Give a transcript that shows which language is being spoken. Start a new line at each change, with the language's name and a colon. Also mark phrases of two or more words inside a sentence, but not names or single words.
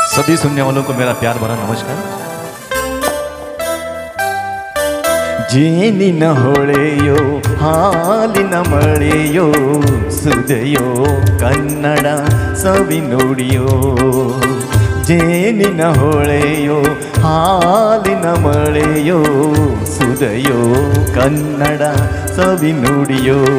Hindi: सभी सुनने वालों को मेरा प्यार भरा नमस्कार।
Kannada: ಜೇನಿನ ಹೊಳೆಯೋ ಹಾಲಿನ ಮಳೆಯೋ ಸುದೆಯೋ ಕನ್ನಡ ಸವಿ ನುಡಿಯೋ ಜೇನಿನ ಹೊಳೆಯೋ ಹಾಲಿನ ಮಳೆಯೋ ಸುದೆಯೋ ಕನ್ನಡ ಸವಿ ನುಡಿಯೋ